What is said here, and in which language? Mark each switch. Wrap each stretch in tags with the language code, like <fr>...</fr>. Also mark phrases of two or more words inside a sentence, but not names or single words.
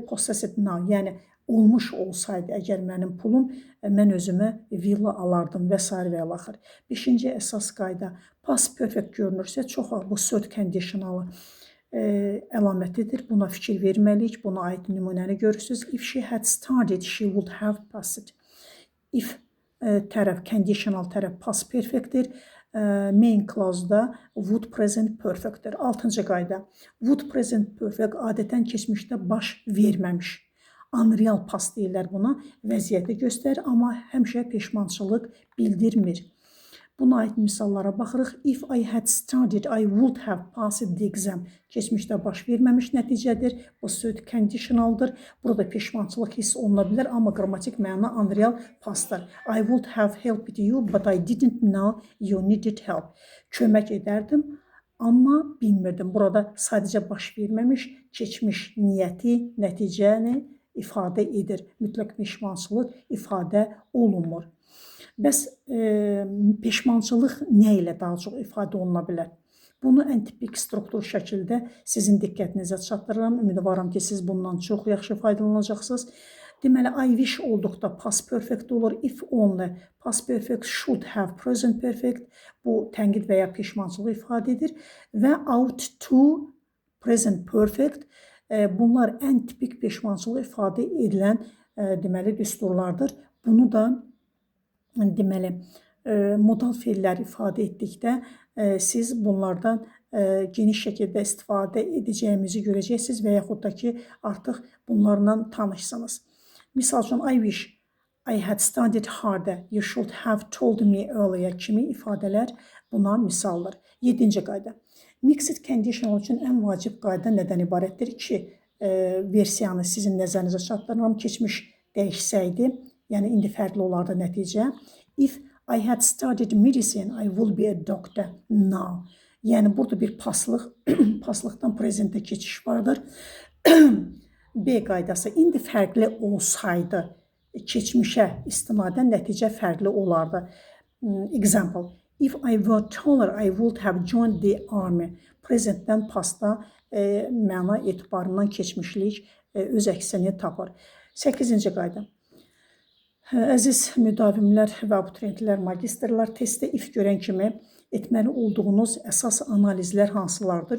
<en>Possessed now,</en> <az>yəni olmuş olsaydı əgər mənim pulum, mən özümə villa alardım və s. və ilaxır. Beşinci əsas qayda,</az> <en>past perfect</en> <az>görünürsə, çox bu</az> <en>third conditionalı</en> <az>əlamətidir. Buna fikir verməliyik. Buna aid nümunəni görürsünüz.</az> <en>If she had started, she would have passed.</en> <az>If tərəf, conditional tərəf</az> <en>past perfectdir. Main clause-da would present perfectdir.</en> <az>Altıncı qayda,</az> <en>would present perfect</en> <az>adətən keçmişdə baş verməmiş.</az> <en>Unreal past</en> <az>deyirlər buna. Vəziyyəti göstərir, amma həmişə peşmançılıq bildirmir. Buna aid misallara baxırıq.</az> <en>If I had studied, I would have passed the exam.</en> <az>Keçmişdə baş verməmiş nəticədir. Bu söz conditionaldır. Burada peşmançılıq hiss oluna bilər, amma qrammatik məna</az> <en>unreal pastdır. I would have helped you, but I didn't know you needed help.</en> <az>Kömək edərdim, amma bilmirdim. Burada sadəcə baş verməmiş, keçmiş niyyəti, nəticəni ifadə edir. Mütləq peşmançılıq ifadə olunmur. Bəs peşmançılıq nə ilə daha çox ifadə oluna bilər? Bunu ən tipik struktur şəkildə sizin diqqətinizə çatdırıram. Ümidvaram ki, siz bundan çox yaxşı faydalanacaqsınız. Deməli,</az> <en>I wish</en> <az>olduqda</az> <en>past perfect</en> <az>olur.</az> <en>If only past perfect, should have present perfect.</en> <az>Bu tənqid və ya peşmançılıq ifadə edir. Və</az> <en>ought to present perfect.</en> <az>Bunlar ən tipik peşmançılıq ifadə edilən deməli düsturlardır. Bunu da deməli, modal feillər ifadə etdikdə siz bunlardan geniş şəkildə istifadə edəcəyimizi görəcəksiniz və yaxud da ki, artıq bunlarla tanışsınız. Misal üçün,</az> <en>I wish I had studied harder, you should have told me earlier</en> <az>kimi ifadələr buna misaldır. 7-ci qayda.</az> <en>Mixed conditional</en> <az>üçün ən vacib qayda nədən ibarətdir? 2 versiyanı sizin nəzərinizə çatdırıram. Keçmiş dəyişsəydi, yəni indi fərqli olardı nəticə.</az> <en>If I had studied medicine, I would be a doctor now.</en> <az>Yəni burada bir paslıq, paslıqdan prezentə keçiş vardır. B qaydası, indi fərqli olsaydı, keçmişə istinadən nəticə fərqli olardı.</az> <en>Example, if I were taller, I would have joined the army.</en> <az>Prezentdən pasta məna etibarından keçmişlik öz əksini tapır. 8-ci qayda. Əziz müdavimlər və abituriyentlər, magistrlar, testdə if görən kimi etməli olduğunuz əsas analizlər hansılardır?</az>